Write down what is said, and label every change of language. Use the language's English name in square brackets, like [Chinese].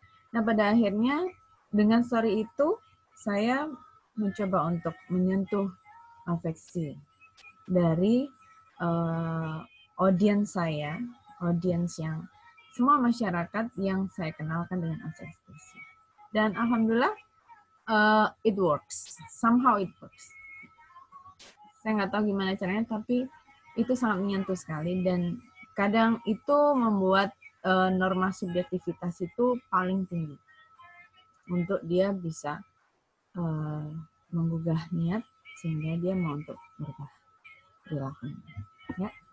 [Indonesian] Nah pada akhirnya dengan story itu saya mencoba untuk menyentuh afeksi dari audiens saya, audiens yang semua masyarakat yang saya kenalkan dengan ASI eksklusif. Dan alhamdulillah [English] it works, somehow it works. [Indonesian] Saya nggak tahu gimana caranya, tapi itu sangat menyentuh sekali dan kadang itu membuat norma subjektivitas itu paling tinggi untuk dia bisa menggugah niat sehingga dia mau untuk berubah perilakunya. Ya.